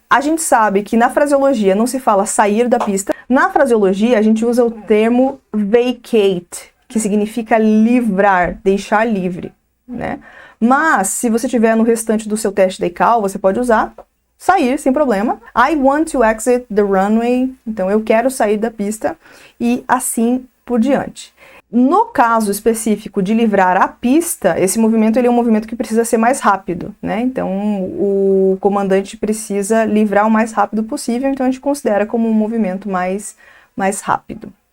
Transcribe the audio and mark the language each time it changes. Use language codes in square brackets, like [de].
[pt] A gente sabe que na fraseologia não se fala sair da pista. Na fraseologia a gente usa o termo vacate, que significa livrar, deixar livre, né? Mas, se você estiver no restante do seu teste da ICAO, você pode usar sair, sem problema. [en] I want to exit the runway. [pt] Então, eu quero sair da pista e assim por diante. No caso específico de livrar a pista, esse movimento ele é um movimento que precisa ser mais rápido, né? Então, o comandante precisa livrar o mais rápido possível, então a gente considera como um movimento mais rápido.